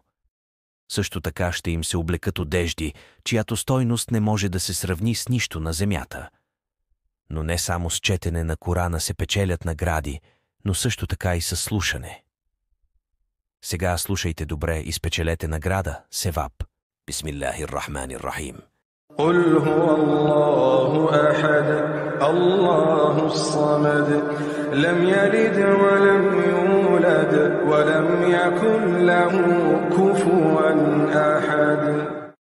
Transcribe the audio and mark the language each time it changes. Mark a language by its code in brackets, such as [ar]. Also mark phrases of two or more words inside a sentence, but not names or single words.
[bg] Също така ще им се облекат одежди, чиято стойност не може да се сравни с нищо на земята. Но не само с четене на Корана се печелят награди, но също така и със слушане. Сега слушайте добре и спечелете награда, севап. [ar] بسم الله الرحمن الرحيم. قل هو الله أحد الله الصمد لم يلد ولم يولد ولم يكن له كفوا أحد